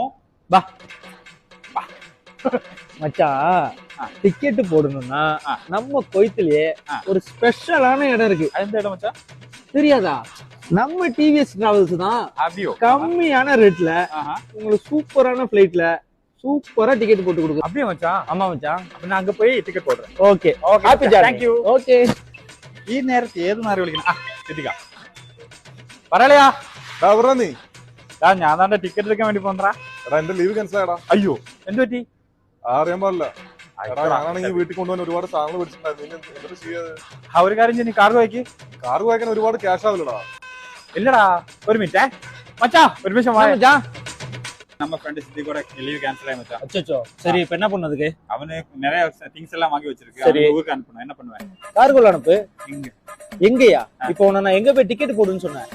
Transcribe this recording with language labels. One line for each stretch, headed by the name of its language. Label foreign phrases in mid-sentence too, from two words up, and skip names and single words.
Tamil: பா மச்சான், டிக்கெட் போடணும்னா நம்ம கோயத்திலேயே ஒரு ஸ்பெஷலான இடம் இருக்கு. அந்த இடம் மச்சான் தெரியாதா? நம்ம டிவிஎஸ் டிராவல்ஸ் தான் அப்படியோ கம்மியான ரேட்ல உங்களுக்கு சூப்பரான பிளைட்ல சூப்பரா டிக்கெட் போட்டு கொடுக்கும். அப்படியே மச்சான். ஆமா மச்சான், அப்ப நான் அங்க போய் டிக்கெட் போடுறேன். ஓகே ஓகே
English: Happy journey. Thank you.
Tamil: ஓகே.
Malayalam: ഈ നേരത്തെ ഏത് നാറി വിളിക്കണം? എത്തിക്ക പറയലയാ. നീ ഞാൻ താന്റെ ടിക്കറ്റ് എടുക്കാൻ വേണ്ടി പോണ്ടാ. എടാ എന്റെ
English: leave cancel
Malayalam: ആടാ. അയ്യോ എന്ത് പറ്റി? അറിയാൻ പാടില്ല. എടാ ഞാനാണെങ്കിൽ വീട്ടിൽ കൊണ്ടുപോകാൻ ഒരുപാട് സാധനങ്ങൾ മേടിച്ചിട്ടുണ്ടായിരുന്നു. ഒരു കാര്യം ചെയ്യ്, നീ കാർഗോ അയക്ക്. കാർഗോ അയക്കാൻ ഒരുപാട് ക്യാഷ് ആവില്ലടാ.
Tamil: இல்லடா ஒரு மினிட் மச்சா, ஒரு நிமிஷம் வா மச்சான். நம்ம ஃப்ரெண்ட் சித்தி கூட
English: leave cancel
Tamil: ஆயி மச்சான். அச்சச்சோ, சரி இப்ப என்ன பண்ணதுக்கு? அவனே நிறைய திங்ஸ் எல்லாம் வாங்கி வச்சிருக்கு. சரி. அவன் ஊருக்கு அனுப்பணும். என்ன பண்ணுவேன்? கார்கோல அனுப்பு. இங்க எங்கயா? இப்போ உன்னை நான் எங்க போய் டிக்கெட் போடுன்னு சொன்னேன்?